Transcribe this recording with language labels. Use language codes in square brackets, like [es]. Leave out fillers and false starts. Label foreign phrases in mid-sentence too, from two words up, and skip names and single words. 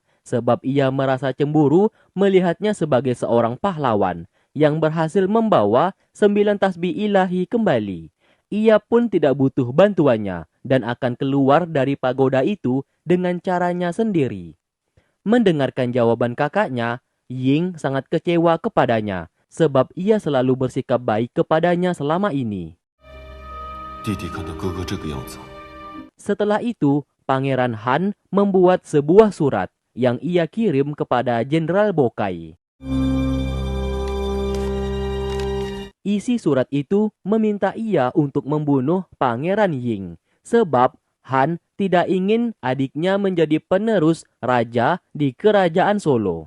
[id] Sebab ia merasa cemburu melihatnya sebagai seorang pahlawan yang berhasil membawa 9 tasbih ilahi kembali. Ia pun tidak butuh bantuannya dan akan keluar dari pagoda itu dengan caranya sendiri. Mendengarkan jawaban kakaknya, Ying sangat kecewa kepadanya sebab ia selalu bersikap baik kepadanya selama ini. [zh] 弟弟看到哥哥这个样子， [id] Setelah itu, Pangeran Han membuat sebuah surat yang ia kirim kepada Jenderal Bokai. Isi surat itu meminta ia untuk membunuh Pangeran Ying, sebab Han tidak ingin adiknya menjadi penerus raja di kerajaan Solo.